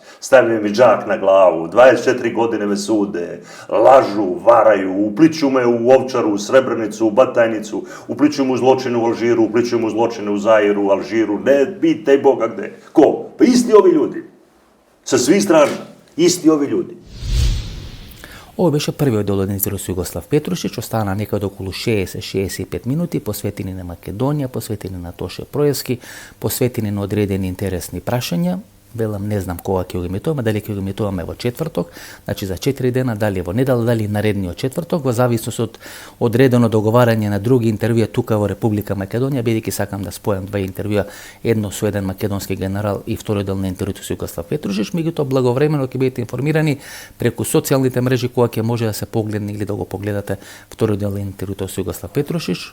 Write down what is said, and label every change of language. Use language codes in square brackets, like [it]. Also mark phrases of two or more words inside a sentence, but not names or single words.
[sr] Stavljaju mi džak na glavu, 24 godine me sude, lažu, varaju, upliću me u Ovčaru, u Srebrenicu, u Batajnicu, upliću mu zločine u Alžiru, upliću mu zločine u Zairu, u Alžiru, ne pitaj Boga gde. Ko? Pa isti ovi ljudi. Sa svih strana. Isti ovi ljudi. [mk] Ovo беше првиот дел од интервју со Југослав Петрушич, остана некаде околу 60-65 минути, посветени на Македонија, посветени на Тоше Проевски, посветени на одредени интересни прашања. Велам, не знам кога ќе го емитуваме, дали ќе го емитуваме во четврток, значи за 4 дена, дали во недела, дали наредниот четврток, во зависност од одредено договарање на други интервјуа тука во Република Македонија, бидејќи сакам да спојам два интервјуа, едно со еден македонски генерал и вториот дел на интервјуто со Југослав Петрушич, меѓутоа благовремено ќе бидете информирани преку социјалните мрежи кога ќе може да се погледне или да го погледате вториот дел на интервјуто со Југослав Петрушич.